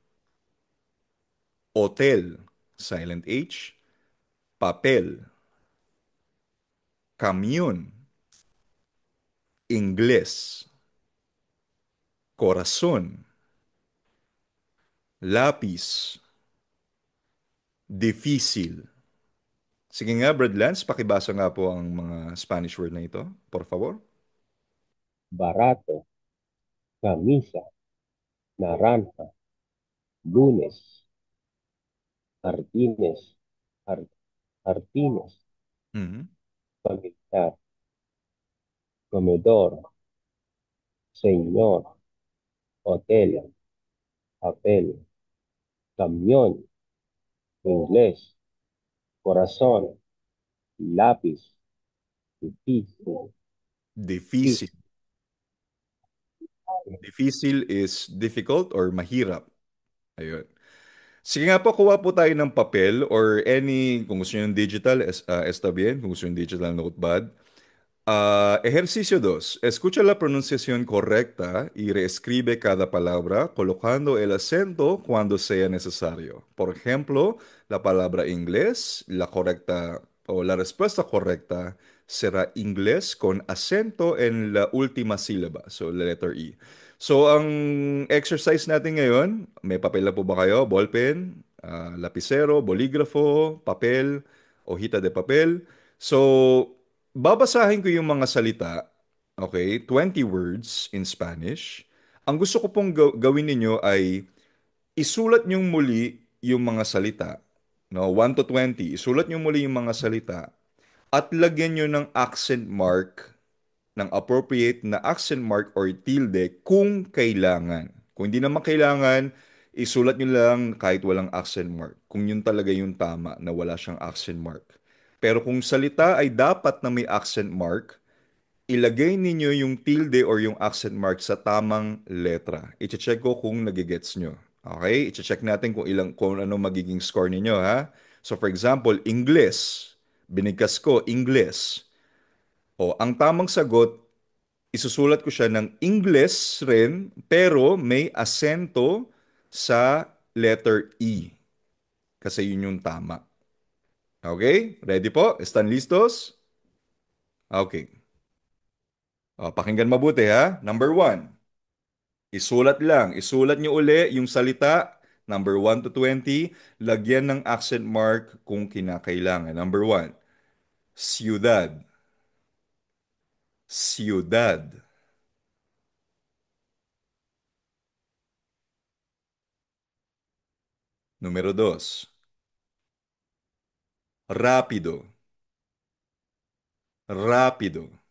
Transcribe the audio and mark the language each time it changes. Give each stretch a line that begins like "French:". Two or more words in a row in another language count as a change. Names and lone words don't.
Spanish: hotel, silent H, papel, camión, inglés, corazón, lápiz, difícil.
Filipino: Sige nga, Brad Lance, pakibasa nga po ang mga
English: Spanish word
Filipino: na ito,
Spanish: por favor. barato, camisa, naranja, lunes, jardines, jar- jardines, Mhm. familiar, comedor, señor, hotel, papel, camión, inglés, corazón, lápiz, difícil, Difícil. difícil,
English: Difícil is difficult or mahirap.
Filipino: Ayun. Sige nga po, kuha po tayo ng papel or kung gusto nyo yung digital,
Spanish: está bien.
Filipino: Kung gusto nyo yung
English: digital notepad.
Spanish: Ejercicio 2. Escucha la pronunciación correcta y reescribe cada palabra colocando el acento cuando sea necesario. Por ejemplo, la palabra inglés, la correcta o la respuesta correcta será inglés con acento en la última sílaba, so la letter E.
Filipino: So, ang exercise natin ngayon, may papel na po ba kayo? Ballpen,
Spanish: lapicero, bolígrafo, papel, hojita de papel.
Filipino: So, babasahin ko yung mga salita, okay?
English: 20 words in Spanish.
Filipino: Ang gusto ko pong gawin ninyo ay isulat niyong muli yung mga salita.
English: No, 1 to 20.
Filipino: Isulat niyo muli yung mga salita at lagyan niyo ng
English: accent mark,
Filipino: ng appropriate na
English: accent mark
Filipino: or tilde kung kailangan. Kung hindi naman kailangan, isulat niyo lang kahit walang
English: accent mark.
Filipino: Kung yun talaga yung tama na wala siyang
English: accent mark.
Filipino: Pero kung salita ay dapat na may
English: accent mark,
Filipino: ilagay ninyo yung tilde or yung
English: accent mark
Filipino: sa tamang letra. I-check ko kung nagigets nyo. Okay? I-check natin kung ano magiging score ninyo, ha?
English: So for example, English.
Filipino: Binigkas ko, English. O, ang tamang sagot, isusulat ko siya ng English rin, pero may asento sa letter E. Kasi yun yung tama. Okay? Ready po?
Spanish: Están listos?
Filipino: Okay. Pakinggan mabuti ha. Number 1. Isulat lang. Isulat nyo uli yung salita, number 1 to 20. Lagyan ng accent mark kung kinakailangan. Number 1,
Spanish: ciudad, Ciudad. Número 2. Rápido. Rápido.